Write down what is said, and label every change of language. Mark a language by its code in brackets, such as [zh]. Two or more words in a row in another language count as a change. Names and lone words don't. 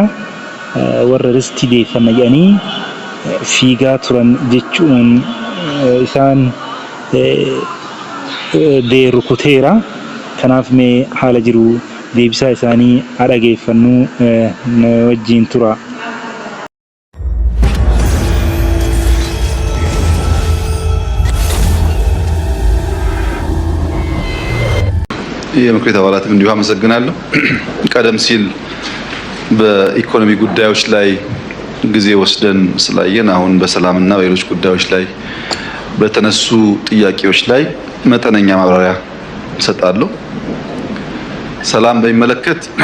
[om] Warra risti deeffanna jedhanii fiigaa turan jechuun isaan rukuteera. Kanaaf mee haala jiru deebisaa isaanii haa dhageeffannu wajjin tura. [am] የምክር ቤት አባላትም እንዲሁ አመሰግናለሁ። ቀደም ሲል በኢኮኖሚ ጉዳዮች ላይ ጊዜ ወስደን ስላየን አሁን በሰላምና በሌሎች ጉዳዮች ላይ በተነሱ ጥያቄዎች ላይ መጠነኛ ማብራሪያ እሰጣለሁ። ሰላም በሚመለከት